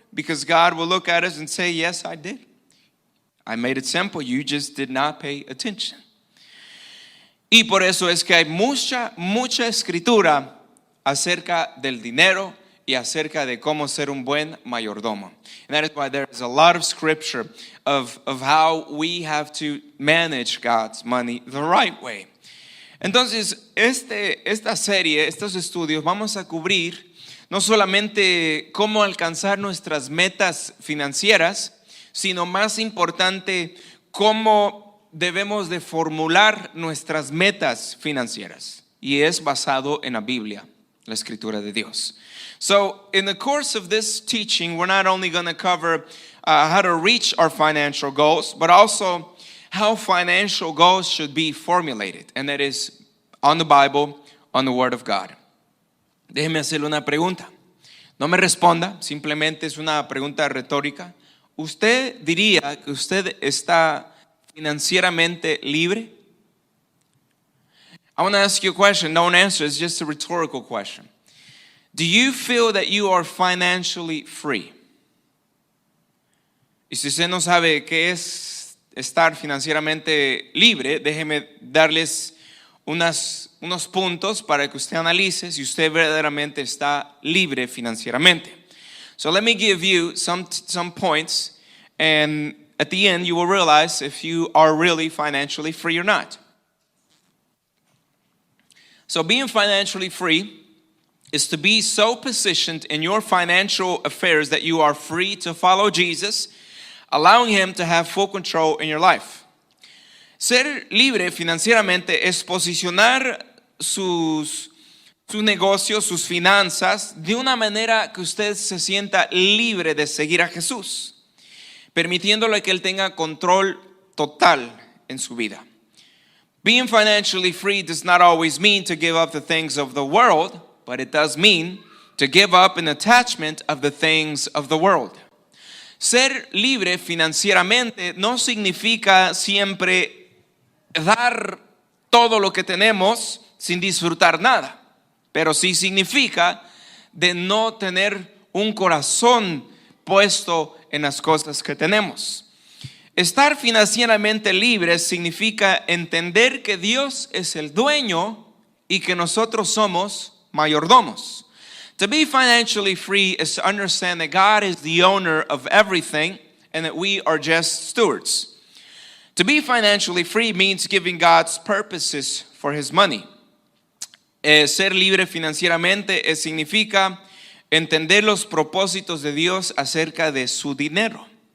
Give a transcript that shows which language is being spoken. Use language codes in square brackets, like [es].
[en] Because God will look at us and say, yes, I did. I made it simple. You just did not pay attention. [es] Y por eso es que hay mucha escritura acerca del dinero y acerca de cómo ser un buen mayordomo. [en] And that is why there is a lot of scripture of how we have to manage God's money the right way. [es] Entonces, esta serie, estos estudios, vamos a cubrir no solamente cómo alcanzar nuestras metas financieras, sino más importante, cómo debemos de formular nuestras metas financieras. Y es basado en la Biblia, la escritura de Dios. [en] So, in the course of this teaching, we're not only going to cover how to reach our financial goals, but also how financial goals should be formulated. And that is on the Bible, on the Word of God. [es] Déjeme hacerle una pregunta. No me responda, simplemente es una pregunta retórica. ¿Usted diría que usted está financieramente libre? [en] I want to ask you a question. Don't answer. It's just a rhetorical question. Do you feel that you are financially free? [es] Y si usted no sabe qué es estar financieramente libre, déjeme darles unos puntos para que usted analice si usted verdaderamente está libre financieramente. [en] So let me give you some points, and at the end you will realize if you are really financially free or not. So being financially free is to be so positioned in your financial affairs that you are free to follow Jesus, allowing Him to have full control in your life. [es] Ser libre financieramente es posicionar su negocio, sus finanzas, de una manera que usted se sienta libre de seguir a Jesús, permitiéndole que Él tenga control total en su vida. [en] Being financially free does not always mean to give up the things of the world, but it does mean to give up an attachment of the things of the world. [es] Ser libre financieramente no significa siempre dar todo lo que tenemos sin disfrutar nada, pero sí significa de no tener un corazón puesto en las cosas que tenemos. Estar financieramente libre significa entender que Dios es el dueño y que nosotros somos mayordomos. [en] To be financially free is to understand that God is the owner of everything and that we are just stewards. To be financially free means giving God's purposes for His money. [es] Ser libre financieramente significa entender los propósitos de Dios acerca de su dinero.